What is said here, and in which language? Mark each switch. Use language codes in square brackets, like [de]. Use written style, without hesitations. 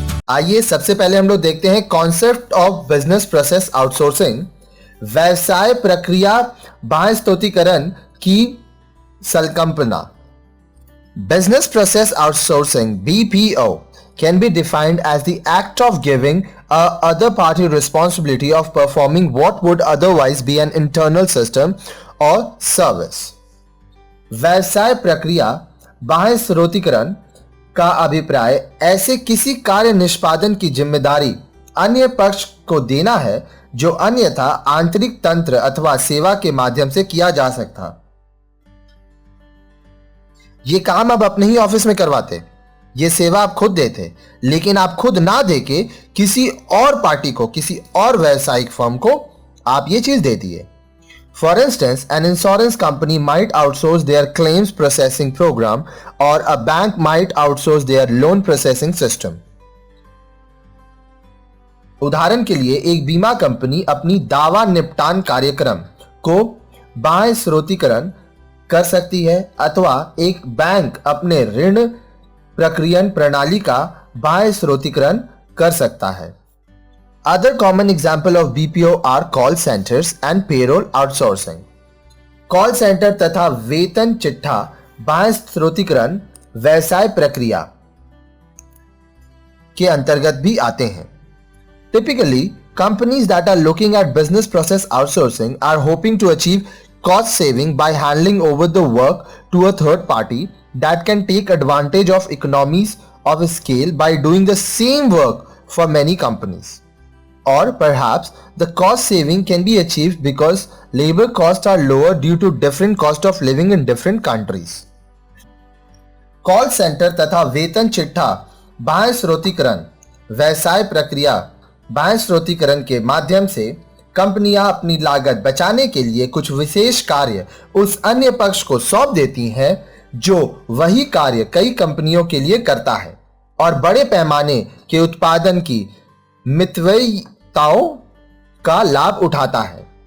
[hi] आइए सबसे पहले हम लोग देखते हैं [en] Concept of business process outsourcing. [hi] व्यवसाय प्रक्रिया बाह्य स्तोतीकरण की संकल्पना। [en] Business process outsourcing (BPO) can be defined as the act of giving a other party responsibility of performing what would otherwise be an internal system or service. [hi] व्यवसाय प्रक्रिया बाह्य स्रोतीकरण का अभिप्राय ऐसे किसी कार्य निष्पादन की जिम्मेदारी अन्य पक्ष को देना है जो अन्यथा आंतरिक तंत्र अथवा सेवा के माध्यम से किया जा सकता। ये काम आप अपने ही ऑफिस में करवाते, ये सेवा आप खुद देते, लेकिन आप खुद ना देके किसी और पार्टी को, किसी और व्यावसायिक फर्म को आप ये चीज दे दिए। [en] For instance, an insurance company might outsource their claims processing program, or a bank might outsource their loan processing system. [hi] उदाहरण के लिए एक बीमा कंपनी अपनी दावा निपटान कार्यक्रम को बाह्य स्रोतीकरण कर सकती है अथवा एक बैंक अपने ऋण प्रक्रियन प्रणाली का बाह्य स्रोतीकरण कर सकता है। [en] Other common example of BPO are call centers and payroll outsourcing. [hi] Call centre तथा वेतन चिट्ठा बाह्य स्रोतीकरण व्यवसाय प्रक्रिया के अंतर्गत भी आते हैं। [en] Typically, companies that are looking at business process outsourcing are hoping to achieve cost saving by handing over the work to a third party that can take advantage of economies of scale by doing the same work for many companies. Or perhaps the cost saving can be achieved because labor costs are lower due to different cost of living in different countries. [hi] Call centre तथा वेतन चिट्ठा बाह्य स्रोतीकरण व्यवसाय प्रक्रिया बाह्य स्रोतीकरण के माध्यम से कंपनियां अपनी लागत बचाने के लिए कुछ विशेष कार्य उस अन्य पक्ष को सौंप देती हैं जो वही कार्य कई कंपनियों के लिए करता है और बड़े पैमाने के उत्पादन की मितव्ययिताओं का लाभ उठाता है।